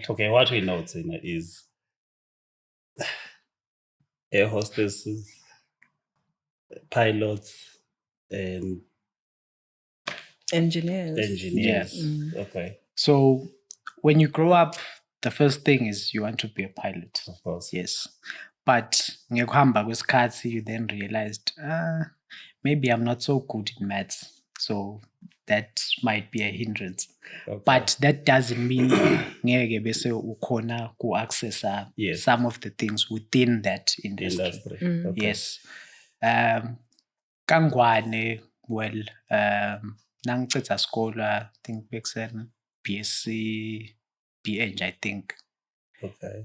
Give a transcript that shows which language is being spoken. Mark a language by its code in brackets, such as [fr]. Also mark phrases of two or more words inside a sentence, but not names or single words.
[en] okay, what we know is air hostesses, pilots, and engineers. Yes. Okay. So when you grow up, the first thing is you want to be a pilot. Of course. Yes. [ss] But ngekuhamba kwesikhathi, [en] you then realized, maybe I'm not so good in maths. So that might be a hindrance. Okay. But that doesn't mean [ss] ngeke bese ukhona [en] ku-access some of the things within that industry. Okay. Yes. Kangwane, well, [ss] nangiceda skole, [en] I think bekusen BSc, BEng, I think. Okay.